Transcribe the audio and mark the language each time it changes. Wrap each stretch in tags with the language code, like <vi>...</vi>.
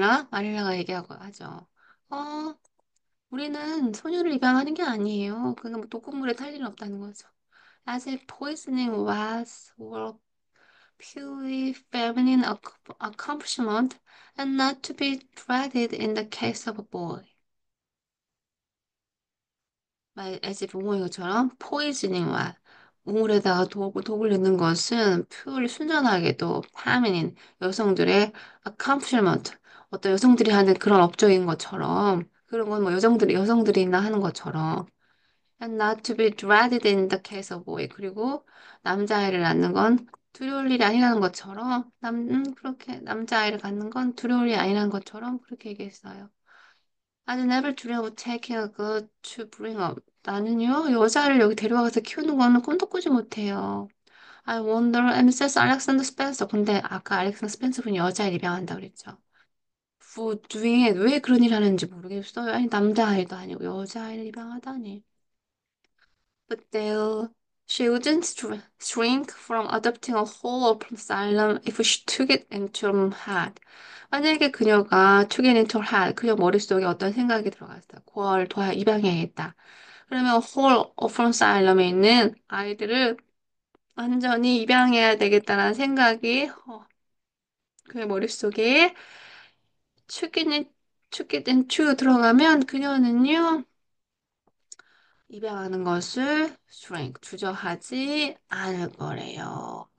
<ko>마릴라가 얘기하고 하죠. 어, 우리는 소녀를 입양하는 게 아니에요. 그냥 뭐 독극물에 탈 일은 없다는 거죠.</ko> <en>As if poisoning was or purely feminine accomplishment and not to be dreaded in the case of a boy. as if</en> <ko>옹호인 것처럼 poisoning와 우물에다가 독을 넣는 것은 purely 순전하게도 feminine 여성들의 accomplishment 어떤 여성들이 하는 그런 업적인 것처럼 그런 건 뭐 여성들이나 하는 것처럼</ko> <en>and not to be dreaded in the case of boy.</en> <ko>그리고 남자아이를 낳는 건 두려울 일이 아니라는 것처럼, 그렇게 남자아이를 갖는 건 두려울 일이 아니라는 것처럼 그렇게 얘기했어요.</ko> <en>I never dream of taking a girl to bring up.</en> <ko>나는요, 여자를 여기 데려와서 키우는 거는 꿈도 꾸지 못해요.</ko> <en>I wonder, Mrs. Alexander Spencer.</en> <ko>근데 아까 알렉산더 스펜서 분이 여자를 입양한다 그랬죠.</ko> <en>For doing it.</en> <ko>왜 그런 일 하는지 모르겠어요. 아니, 남자아이도 아니고 여자아이를 입양하다니.</ko> <en>But they'll, she wouldn't shrink from adopting a whole open asylum if she took it into her head.</en> <ko>만약에 그녀가</ko> <en>took it into her head,</en> <ko>그녀 머릿속에 어떤 생각이 들어갔어요. 그걸 입양해야겠다. 그러면</ko> <en>whole open asylum</en> <ko>에 있는 아이들을 완전히 입양해야 되겠다는 생각이 그의 머릿속에</ko> <en>took it into</en> <ko>들어가면 그녀는요, 입양하는 것을 주저하지 않을 거래요.</ko>